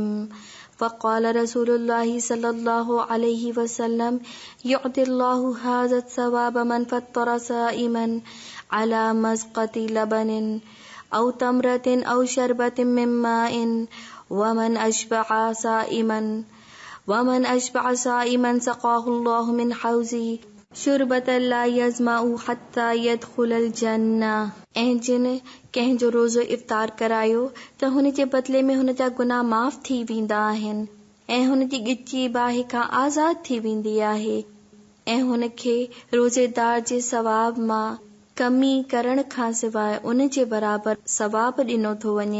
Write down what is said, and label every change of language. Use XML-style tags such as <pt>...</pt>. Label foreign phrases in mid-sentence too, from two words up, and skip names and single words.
<ar>فقال رسول الله صلى الله عليه وسلم يعطي الله هذا ثواب من فطر صائما على مذقة لبن أو تمرة أو شربة من ماء ومن أشبع صائما سقاه الله من حوضي شربة لا يظمأ حتى يدخل الجنة.</ar> <sd>ऐं जिन कंहिंजो रोज़ो इफ़्तार करायो त हुन जे बदले में हुन जा गुनाह माफ़ थी वेंदा आहिनि ऐं हुन जी ॻिची बाहि खां आज़ाद थी वेंदी आहे ऐं हुन खे रोज़ेदार जे सवाब मां कमी करण खां सवाइ उन जे बराबर सवाब ॾिनो थो वञे।</sd>